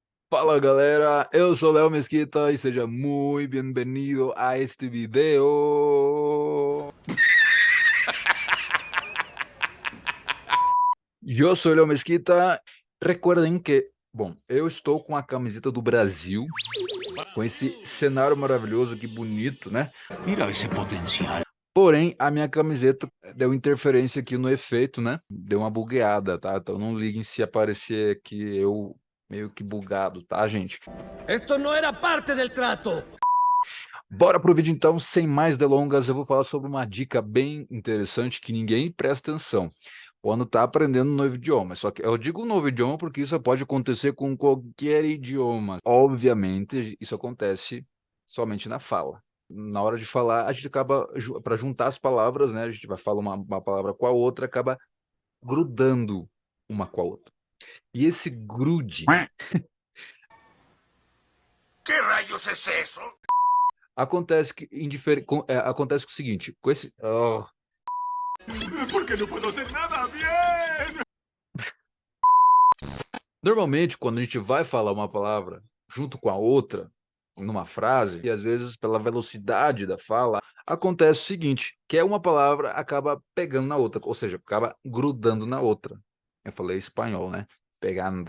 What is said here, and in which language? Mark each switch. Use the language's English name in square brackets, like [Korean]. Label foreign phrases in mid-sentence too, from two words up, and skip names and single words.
[Portuguese] Fala galera, eu sou Léo Mesquita e seja muito bem-vindo a este video. Eu sou Léo Mesquita. [Spanish] Recuerden que, [Portuguese] bom, eu estou com a camiseta do Brasil, com esse cenário maravilhoso, que bonito, né? [Spanish] Mira ese potencial. [Portuguese] Porém, a minha camiseta deu interferência aqui no efeito, né? Deu uma bugueada, tá? Então não liguem se aparecer aqui eu meio que bugado, tá, gente? [Spanish] Esto no era parte del trato. [Portuguese] Bora pro vídeo então, sem mais delongas, eu vou falar sobre uma dica bem interessante que ninguém presta atenção quando tá aprendendo um novo idioma. Só que eu digo um novo idioma porque isso pode acontecer com qualquer idioma. Obviamente, isso acontece somente na fala. Na hora de falar, a gente acaba, para juntar as palavras, né? A gente vai falar uma palavra com a outra, acaba grudando uma com a outra. E esse grude [Spanish] ¿Qué rayos es eso? [Portuguese] acontece acontece com o seguinte, com esse... [Spanish] Porque no puedo hacer nada bien. [Portuguese] Normalmente, quando a gente vai falar uma palavra junto com a outra, numa frase, e às vezes pela velocidade da fala, acontece o seguinte, que é uma palavra acaba pegando na outra, ou seja, acaba grudando na outra. Eu falei espanhol, né? Pegando.